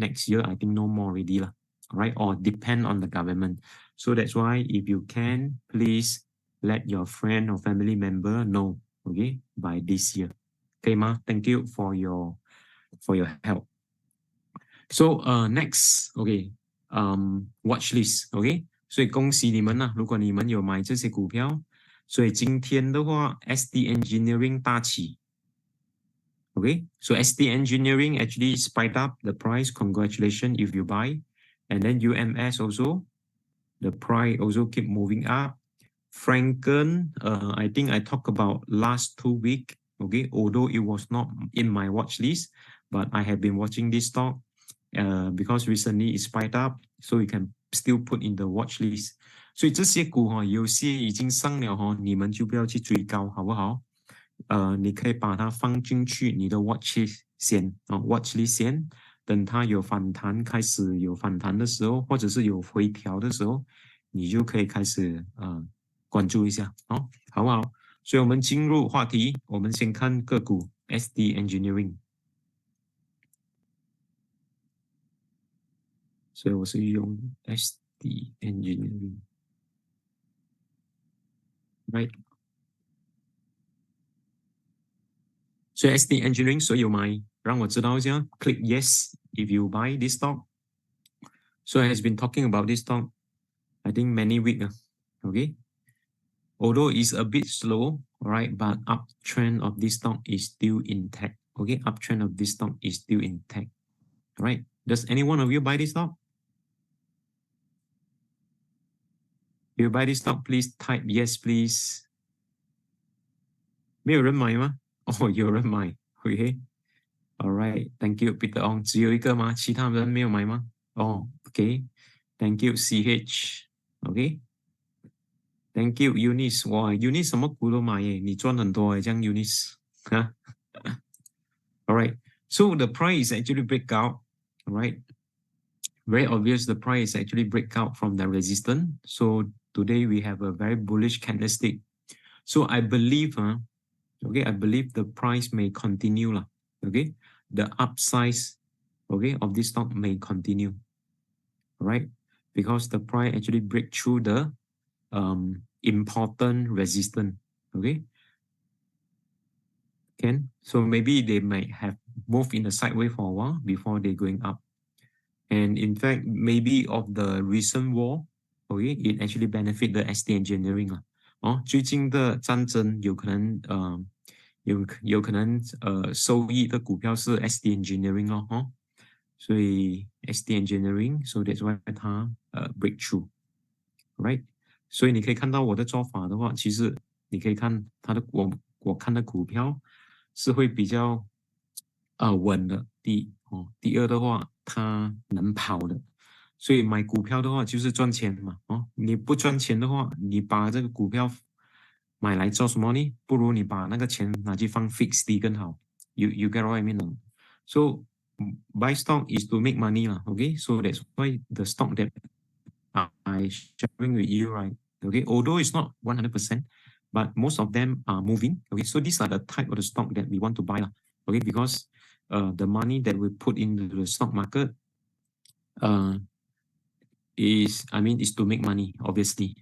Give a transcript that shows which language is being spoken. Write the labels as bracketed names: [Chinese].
[English] Next year, I think no more already, all right? Or depend on the government. So that's why if you can, please let your friend or family member know, okay, by this year. Okay, Ma, thank you for your help. So next, okay, watch list, okay? [Chinese] 所以恭喜你们啦，如果你们有买这些股票，所以今天的话 SD Engineering 大起。 [English] Okay, so SD Engineering actually spiked up the price. Congratulations if you buy. And then UMS also, the price also keep moving up. Franken, I think I talked about last 2 weeks. Okay, although it was not in my watch list, but I have been watching this stock because recently it spiked up, so you can still put in the watch list. [Chinese] 所以这些股哈，有些已经上了哈，你们就不要去追高，好不好？你可以把它放进去你的 watch list 先watch list 先，等它有反弹，开始有反弹的时候，或者是有回调的时候，你就可以开始关注一下好不好？所以我们进入话题，我们先看个股 SD Engineering。所以我是用 SD Engineering， right？所以 SD Engineering 谁有买？让我知道一下 [English] ，click yes if you buy this stock. So I has been talking about this stock, I think many weeks. Okay, although it's a bit slow, right? But uptrend of this stock is still intact. Okay, uptrend of this stock is still intact. Right? Does any one of you buy this stock? If you buy this stock, please type yes, please. [Chinese] 没有人买吗？有人买 ，OK。 [English] All right, thank you, [Chinese] Peter Ong. 只有一个吗？其他人没有买吗？ [English] OK. Thank you, CH. OK. Thank you, Eunice. [Chinese] 哇 ，Eunice 什么股都买耶，你赚很多耶，这样 Eunice 哈。 [English] All right, so the price actually break out. All right, very obvious. The price actually break out from the resistance. So today we have a very bullish candlestick. So I believe, okay, I believe the price may continue lah. Okay, the upsize, okay, of this stock may continue. All right, because the price actually break through the important resistance. Okay, so maybe they might have moved in the sideways for a while before they going up. And in fact, maybe of the recent war, okay, it actually benefit the SD Engineering 啦。 [Chinese] 最近的战争有可能有可能受益的股票是 SD Engineering 咯 [English] 所以 ST Engineering, so that's why 它breakthrough, right? [Chinese] 所以你可以看到我的做法的话，其实你可以看它的我看的股票是会比较稳的。第二的话，它能跑的。所以买股票的话就是赚钱嘛，你不赚钱的话，你把这个股票买来做什么呢？不如你把那个钱拿去放 fixed D 更好。 [English] You get what I mean? So buy stock is to make money lah. Okay, so that's why the stock that I sharing with you, right? Okay, although it's not 100%, but most of them are moving. Okay, so these are the type of the stock that we want to buy lah. Okay, because the money that we put into the stock market is to make money, obviously.